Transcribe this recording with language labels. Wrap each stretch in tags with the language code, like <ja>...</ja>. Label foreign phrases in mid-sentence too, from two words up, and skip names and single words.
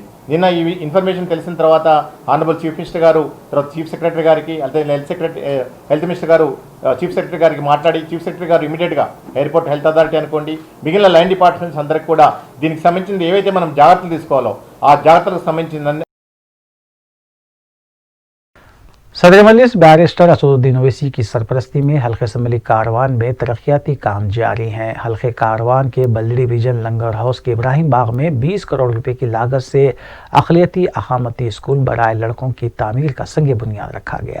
<te>నిన్న ఈ ఇన్ఫర్మేషన్ తెలిసిన తర్వాత</te> <en>honourable chief minister</en> <te>గారు, తర్వాత</te> <en>chief secretary</en> <te>గారికి, అంటే</te> <en>health minister</en> <te>గారు</te> <en>chief secretary</en> <te>గారికి మాట్లాడి</te> <en>chief secretary</en> <te>గారు</te> <en>immediately airport health authority</en> <te>అనుకోండి, మిగిలిన</te> <en>line departments</en> <te>అందరికి కూడా దీనికి సంబంధించింది ఏవైతే మనం జాగ్రత్తలు తీసుకోవాలో ఆ జాగ్రత్తలకు సంబంధించింది</te> <ur>صدر مجلس بیرسٹر اسد الدین اویسی کی سرپرستی میں حلقہ اسمبلی کاروان میں ترقیاتی کام جاری ہیں۔ حلقہ کاروان کے بلدی ڈویژن لنگر ہاؤس کے ابراہیم باغ میں 20 کروڑ روپے کی لاگت سے اقلیتی اقامتی اسکول برائے لڑکوں کی تعمیر کا سنگ بنیاد رکھا گیا۔</ur>